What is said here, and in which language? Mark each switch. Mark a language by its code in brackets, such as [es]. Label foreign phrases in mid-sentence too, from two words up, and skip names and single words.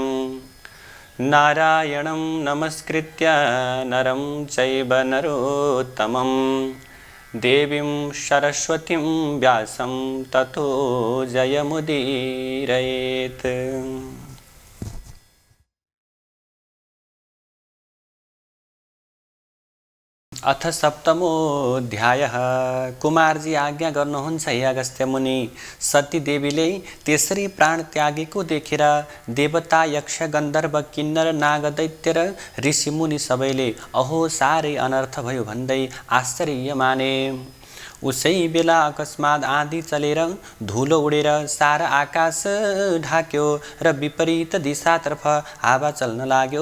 [sa] नारायणं नमस्कृत्य नरं चैव नरोत्तमं देवीं सरस्वतीं व्यासं ततो जयमुदीरयेत्। अथ सप्तमोऽध्यायः। [ne] कुमारजी आज्ञा गर्नुहुन्छ हे अगस्त्य मुनि। सती देवीले त्यसरी प्राण त्यागेको देखेर देवता यक्ष गन्धर्व किन्नर नागदैत्य र ऋषिमुनि सबैले अहो साह्रै अनर्थ भयो भन्दै आश्चर्य माने। उसै बेला अकस्मात आँधी चलेर धुलो उडेर सारा आकाश ढाक्यो र विपरीत दिशातर्फ हावा चल्न लाग्यो।